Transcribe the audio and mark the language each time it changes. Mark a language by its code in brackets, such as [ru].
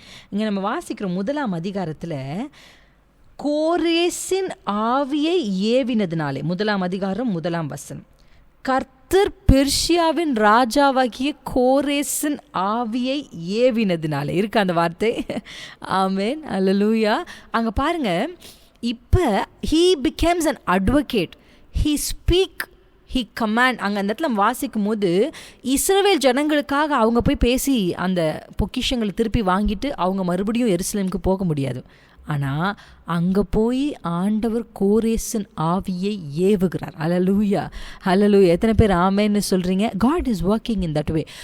[ta] இங்கே நம்ம வாசிக்கிற 1ஆம் அதிகாரத்தில் கோரேசின் ஆவியை ஏவினதுனாலே, 1ஆம் அதிகாரம் 1ஆம் வசனம், கர்த்தர் பெர்ஷியாவின் ராஜாவாகிய கோரேசின் ஆவியை ஏவினதுனாலே இருக்கு அந்த வார்த்தை. ஆமேன். அல்லேலூயா. அங்கே பாருங்க, இப்போ [en] he becomes an advocate, he speak, he command. [ta] அங்கே அந்த இடத்துல வாசிக்கும் போது இஸ்ரவேல் ஜனங்களுக்காக அவங்க போய் பேசி அந்த பொக்கிஷங்களை திருப்பி வாங்கிட்டு அவங்க மறுபடியும் எருசலேமுக்கு போக முடியாது. ஆனால் அங்கே போய் ஆண்டவர் கோரேசின் ஆவியை ஏவுகிறார். ஹல்லேலூயா, ஹல்லேலூயா. எத்தனை பேர் ஆமேன்னு சொல்கிறீங்க? [en] God is working in that way.